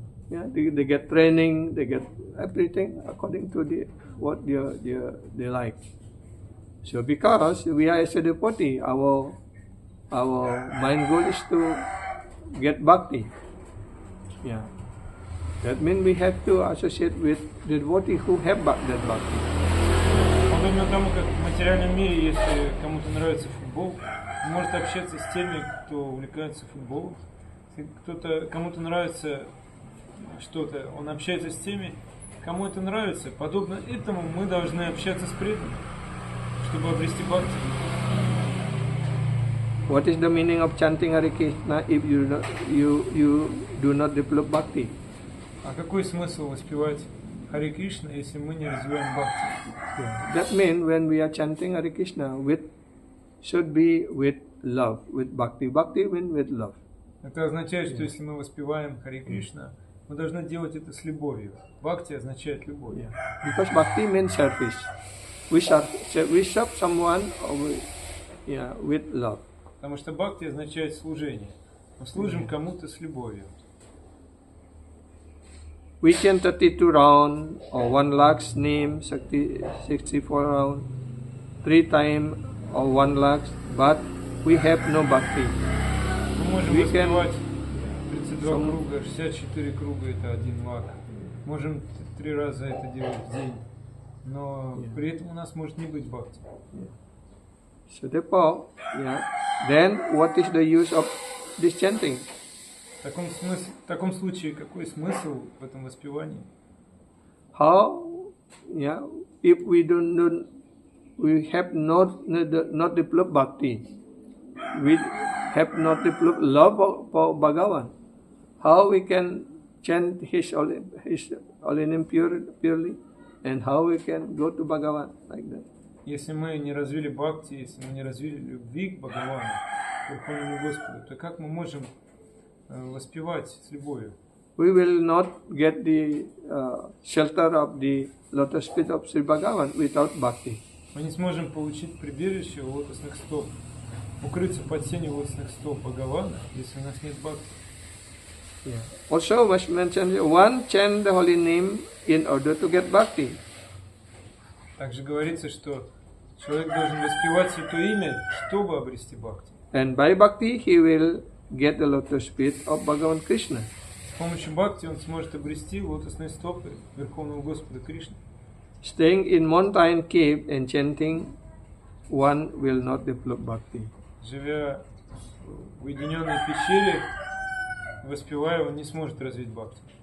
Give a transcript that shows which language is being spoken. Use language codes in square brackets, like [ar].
[en] Yeah, they get training, they get everything according to what they like. So because we are as a devotee, our main goal is to get bhakti. Yeah, that means we have to associate with the devotee who have that bhakti. [ru] Подобно тому, как в материальном мире, если кому-то нравится футбол, он может общаться с теми, кто увлекается футболом. Если кому-то нравится что-то, он общается с теми, кому это нравится. Подобно этому мы должны общаться с преданными, чтобы обрести бхакти. [en] What is the meaning of chanting Hare Krishna if you do not develop bhakti? [ru] А какой смысл воспевать Харе Кришна, если мы не развиваем бхакти? [en] Yeah. That means when we are chanting Hare Krishna, should be with love, with bhakti. Bhakti means with love. [ru] Это означает, что если мы воспеваем Харе Кришна, мы должны делать это с любовью. Бхакти означает любовь. [en] Yeah. Because bhakti means service. We serve someone with love. [ru] Потому что бхакти означает служение. Мы служим кому-то с любовью. [en] We chant 32 rounds or 1 lakh's name, 64 rounds, 3 times or 1 lakh, but we have no bhakti. [ru] Мы можем [en] We [ru] воспевать 32 круга, 64 круга, это 1 лак. Можем 3 раза это делать в день. Но при этом у нас может не быть бхакти. [en] So therefore, then what is the use of this chanting? [ru] В таком случае, какой смысл в этом воспевании? [en] How, if we we have not developed bhakti, we have not developed love for Bhagavan, how we can chant his holy name purely, and how we can go to Bhagavan like that? [ru] Если мы не развили бхакти, если мы не развили любви к Бхагавану, к Верховному Господу, то как мы можем воспевать с любовью? [en] We will not get the shelter of the lotus feet of Sri Bhagavan without bhakti. [ru] Мы не сможем получить прибежище у лотосных стоп, укрыться под сенью лотосных стоп Бхагавана, если у нас нет бхакти. [en] Also, must mention one chant the holy name in order to get bhakti. [ru] Также говорится, что человек должен воспевать Святое Имя, чтобы обрести бхакти. [en] And by bhakti, he will get the lotus feet of Bhagavan Krishna. [ru] С помощью бхакти он сможет обрести лотосные стопы Верховного Господа Кришны. [en] Staying in mountain cave and chanting, one will not develop bhakti. [ru] Живя в уединенной пещере, воспевая, он не сможет развить бхакти.